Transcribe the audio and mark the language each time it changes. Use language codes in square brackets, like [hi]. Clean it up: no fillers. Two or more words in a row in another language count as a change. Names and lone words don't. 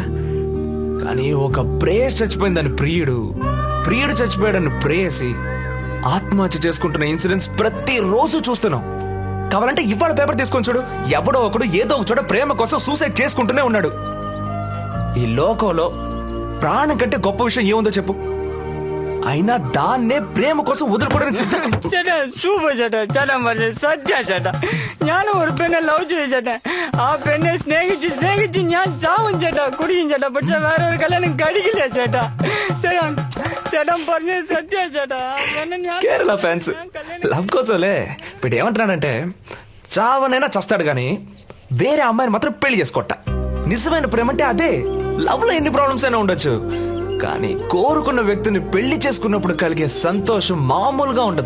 [te] కానీ ఒక ప్రేయస్ చచ్చిపోయిందని ప్రియుడు చచ్చిపోయాడని ప్రేయసి ఆత్మహత్య చేసుకుంటున్న ఇన్సిడెంట్స్ ప్రతిరోజు చూస్తున్నాం. కావాలంటే ఇవాళ పేపర్ తీసుకొని చూడు, ఎవడో ఒకడు ఏదో ఒక చోట ప్రేమ కోసం సూసైడ్ చేసుకుంటూనే ఉన్నాడు. ఈ లోకంలో ప్రాణం కంటే గొప్ప విషయం ఏముందో చెప్పు? అయినా దాన్నే ప్రేమ కోసం వదులుకోవడానికి [ml] ചേട്ടാ സൂപ്പർ ചേട്ടാ ചേട്ടാ പറഞ്ഞ സത്യ ചേട്ടാ ഞാൻ ഒരു പെണ്ണെ ലവ് ചെയ്തു ചേട്ടാ ആ പെണ്ണെ സ്നേഹിച്ച് ഞാൻ ചാവും ചേട്ടാ കുടിക്കും ചേട്ടാ പക്ഷെ വേറെ ഒരു കല്യാണം കഴിക്കില്ല ചേട്ടാ ചേട്ടാ ചേട്ടാ പറഞ്ഞ సత్య ചേട്ടാ [te] కేరళ ఫ్యాన్స్ లవ్ కోసంలే ఇప్పుడు ఏమంటున్నాడంటే చావనైనా చస్తాడు కానీ వేరే అమ్మాయిని మాత్రం పెళ్లి చేసుకోట. నిజమైన ప్రేమ అంటే అదే. లవ్ లో ఎన్ని ప్రాబ్లమ్స్ అయినా ఉండొచ్చు, కానీ కోరుకున్న వ్యక్తిని పెళ్లి చేసుకున్నప్పుడు కలిగే సంతోషం మామూలుగా ఉండదు.